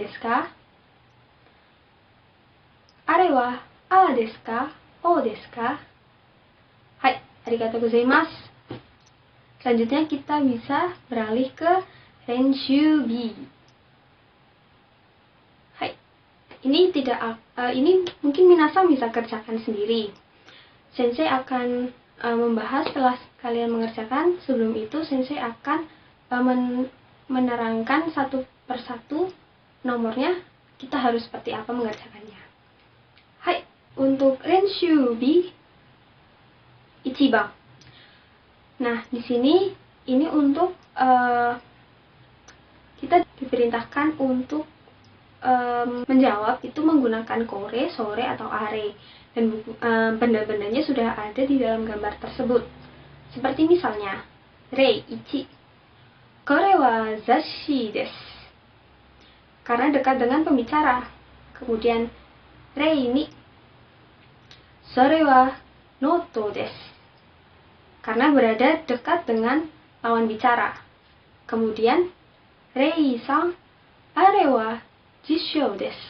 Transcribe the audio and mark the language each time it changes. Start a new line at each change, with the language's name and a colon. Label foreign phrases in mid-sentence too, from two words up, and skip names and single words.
Japanese: 七ですか？あれ、これはあですか? おですか？はい, ありがとうございます.
Indonesian: Selanjutnya kita bisa beralih ke renshu B. Hai. Ini mungkin minasan bisa kerjakan sendiri. Sensei akan membahas setelah kalian mengerjakan. Sebelum itu sensei akan menerangkan satu persatu nomornya, kita harus seperti apa mengerjakannya. Hai, untuk renshu B ichiban. Nah, di sini ini untuk kita diperintahkan untuk menjawab itu menggunakan kore, sore, atau are. Dan benda-bendanya sudah ada di dalam gambar tersebut. Seperti misalnya, rei 1.
Japanese: これはざしです.
Indonesian: Karena dekat dengan pembicara. Kemudian, rei 2.
Japanese: それはノートです.
Indonesian: Karena berada dekat dengan lawan bicara. Kemudian, rei 3.
Japanese: あれは辞書です.